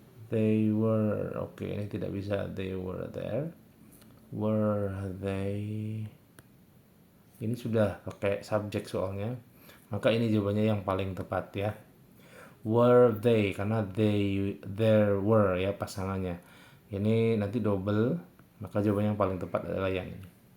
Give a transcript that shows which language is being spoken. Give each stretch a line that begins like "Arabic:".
English: They were,
Indonesian: oke, ini tidak bisa.
English: They were there. Were they?
Indonesian: Ini sudah pakai subjek soalnya, maka ini jawabannya yang paling tepat ya.
English: Were they,
Indonesian: karena
English: there were
Indonesian: ya pasangannya. Ini nanti double, maka jawabannya yang paling tepat adalah yang ini.